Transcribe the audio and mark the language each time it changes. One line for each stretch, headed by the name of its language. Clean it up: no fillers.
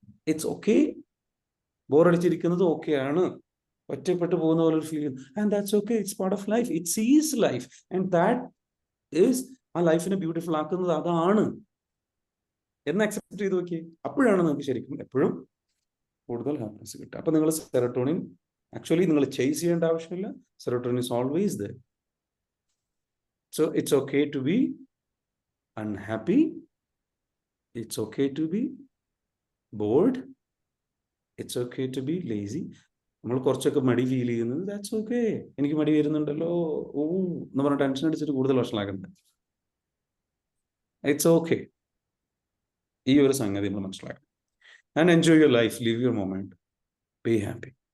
English: it's okay,
Malayalam: ബോറടിച്ചിരിക്കുന്നത് ഓക്കെയാണ്, ഒറ്റപ്പെട്ടു പോകുന്ന പോലെ ഒരു feeling,
English: and that's okay, it's part of life, it's is life, and that is
Malayalam: ആ ലൈഫിനെ ബ്യൂട്ടിഫുൾ ആക്കുന്നത് അതാണ് എന്ന് അക്സെപ്റ്റ് ചെയ്ത് നോക്കിയേ. അപ്പോഴാണ് നിങ്ങൾക്ക് ശരിക്കും എപ്പോഴും കൂടുതൽ ഹാപ്പിനെസ് കിട്ടുക. അപ്പൊ നിങ്ങൾ സെറട്ടോണിൻ ആക്ച്വലി നിങ്ങൾ ചേസ് ചെയ്യേണ്ട ആവശ്യമില്ല.
English: Serotonin is always there. So it's okay to be unhappy, it's okay to be bored, it's okay to be lazy.
Malayalam: നമ്മൾ കുറച്ചൊക്കെ മടി ഫീൽ ചെയ്യുന്നത്,
English: That's okay.
Malayalam: എനിക്ക് മടി വരുന്നുണ്ടല്ലോ എന്ന് പറഞ്ഞ ടെൻഷൻ അടിച്ചിട്ട് കൂടുതൽ വഷളാക്കുന്നത്,
English: It's okay.
Malayalam: ഈ ഒരു സംഗതി നമ്മൾ മനസ്സിലാക്കണം.
English: And enjoy your life, live your moment, be happy.